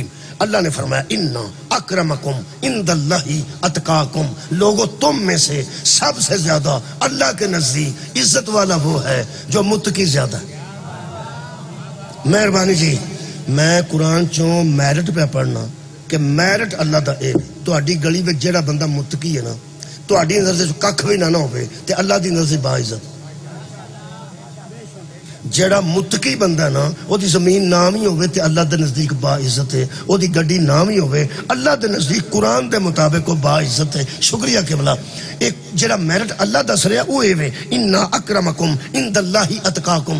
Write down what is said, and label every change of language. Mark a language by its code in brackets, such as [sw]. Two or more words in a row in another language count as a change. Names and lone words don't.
[ar] اللہ نے فرمایا اِنَّا اکرمکم عند اللہ اتقاکم. [ur] لوگوں تم میں سے سب سے زیادہ اللہ کے نزدیک عزت والا وہ ہے جو متقی زیادہ ہے. [pa] مہربانی جی میں قرآن چوں میرٹ پہ پڑھنا کہ میرٹ اللہ دا ایک تہاڈی گلی وچ جیڑا بندہ متقی ہے نا تہاڈی نظر سے ککھ بھی نہ ہوے تے اللہ دی نظر سے با عزت. جیڑا متقی بندہ ہے نا وہ دی زمین نام ہی ہوئے تے اللہ دے نزدیک با عزت ہے. وہ دی گڈی نام ہی ہوئے اللہ دے نزدیک قرآن دے مطابق وہ با عزت ہے. شکریہ قبلہ. ایک جیڑا میرٹ اللہ دس رہا وہ ہے [ar] اِنَّا اکرمکم عند اللہ اتقاکم.